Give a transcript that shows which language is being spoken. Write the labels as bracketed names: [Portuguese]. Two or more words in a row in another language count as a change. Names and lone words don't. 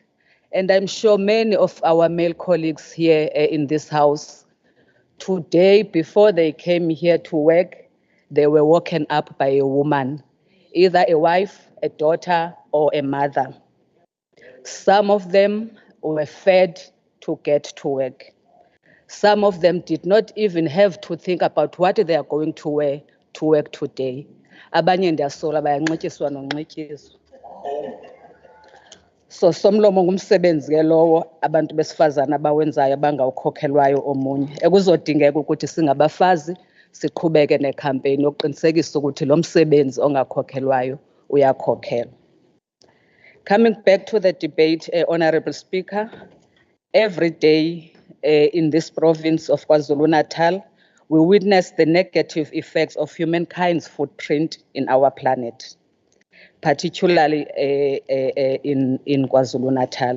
[English] And I'm sure many of our male colleagues here in this house, today, before they came here to work, they were woken up by a woman, either a wife, a daughter, or a mother. Some of them were fed to get to work. Some of them did not even have to think about what they are going to wear to work today. [Xhosa] Abanye ndiyasola bayanxityiswa nonxityiswa. [Zulu] So somlomo ngumsebenzi ke lowo abantu besifazana abawenzayo abangawukhokhelwayo omunye. Ekuzodingeka ukuthi singabafazi siqhubeke nekhampeyini yokuqinisekisa ukuthi lo msebenzi ongakhokhelwayo uyakhokhelwa. [English] Coming back to the debate, Honorable Speaker, every day in this province of Kwazulu-Natal, we witness the negative effects of humankind's footprint in our planet, particularly in KwaZulu-Natal.